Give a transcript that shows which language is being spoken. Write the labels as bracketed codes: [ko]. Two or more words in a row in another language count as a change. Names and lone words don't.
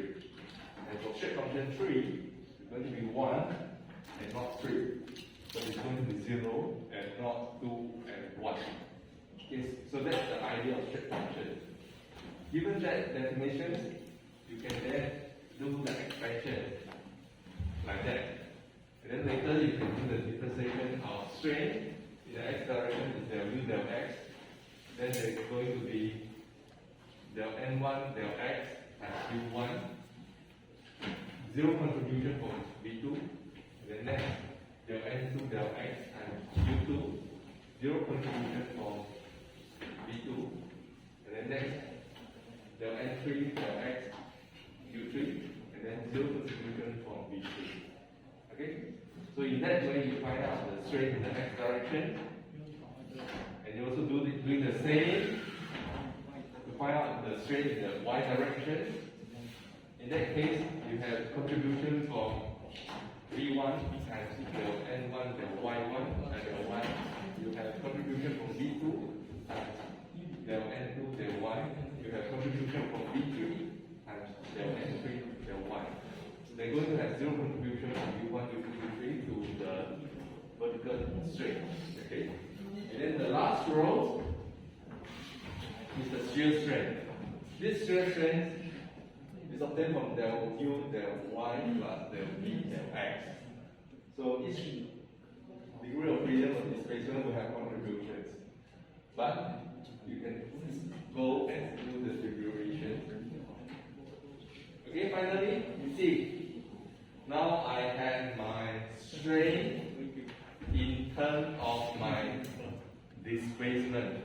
[en] And for shape function 3, it's going to be 1 at node 3, but it's going to be 0 at node 2 and 1. Okay, so that's the idea of shape function. Given that definition, you can then do the expansion like that. And then later you can do the differentiation of strain. In the x direction is del u del x. Then there's going to be del n1 del x times u1. 0 contribution from v2. And then next del n2 del x times u2. 0 contribution from v2. And then next del n3 del x u3. And then 0 contribution from v3. Okay? So in that way, you find out the strain in the x direction, and you also doing the same to find out the strain in the y direction. In that case, you have contribution from v1 times del n1 del y1 and del y. You have contribution from v2 times del n2 del y. You have contribution from v3 times del n3 del y. They're going to have 0 contribution from u1, u2, u3 to the vertical strain. Okay? And then the last row is the shear strength. This shear strength is obtained from del u del y plus del v del x. So each degree of freedom of displacement will have contributions. But you can go and do the figuration. Okay, finally, you see. Now I have my strain in terms of my displacement.